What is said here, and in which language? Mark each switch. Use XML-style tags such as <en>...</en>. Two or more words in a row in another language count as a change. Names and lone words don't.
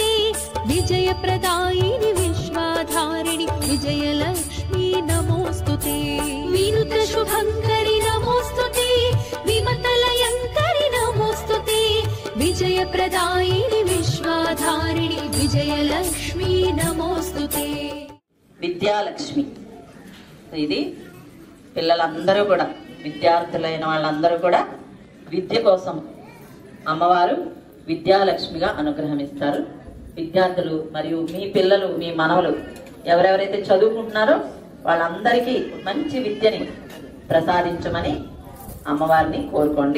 <sa>विजयप्रदायिनि विश्वाधारिणि विजयलक्ष्मी नमोस्तुते विनुत शुभंकरि नमोस्तुते विमतलयंकरि नमोस्तुते विजयप्रदायिनि विश्वाधारिणि विजयलक्ष्मी नमोस्तुते</sa> <te>విద్యాలక్ష్మి. ఇది పిల్లలందరూ కూడా, విద్యార్థులైన వాళ్ళందరూ కూడా విద్య కోసం అమ్మవారు విద్యాలక్ష్మిగా అనుగ్రహమిస్తారు. విద్యార్థులు మరియు మీ పిల్లలు, మీ మనవలు ఎవరెవరైతే చదువుకుంటున్నారో వాళ్ళందరికీ మంచి విద్యని ప్రసాదించమని అమ్మవారిని కోరుకోండి.</te>